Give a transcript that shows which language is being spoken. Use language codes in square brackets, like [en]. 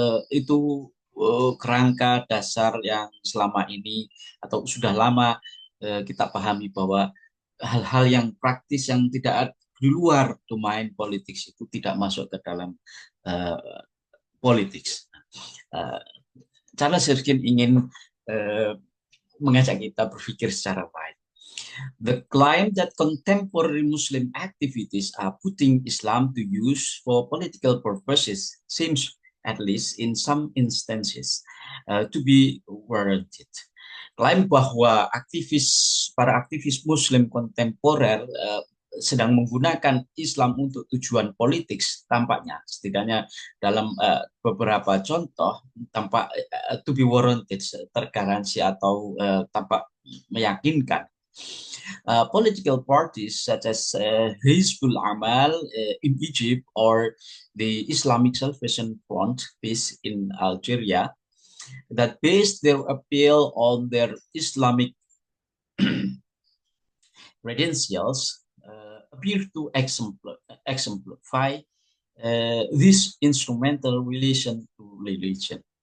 [id] Itu kerangka dasar yang selama ini atau sudah lama kita pahami bahwa hal-hal yang praktis yang tidak di luar domain politik itu tidak masuk ke dalam politik. Uh, Charles Erskine ingin mengajak kita berpikir secara baik. [en] The claim that contemporary Muslim activities are putting Islam to use for political purposes seems, at least in some instances, to be warranted. [id] Klaim bahwa para aktivis Muslim kontemporer sedang menggunakan Islam untuk tujuan politik, tampaknya setidaknya dalam beberapa contoh tampak [en] to be warranted, [id] tergaransi atau tampak meyakinkan. [en] Political parties such as Hizbul Amal in Egypt or the Islamic Salvation Front based in Algeria that base their appeal on their Islamic credentials appear to exemplify this instrumental relation to religion.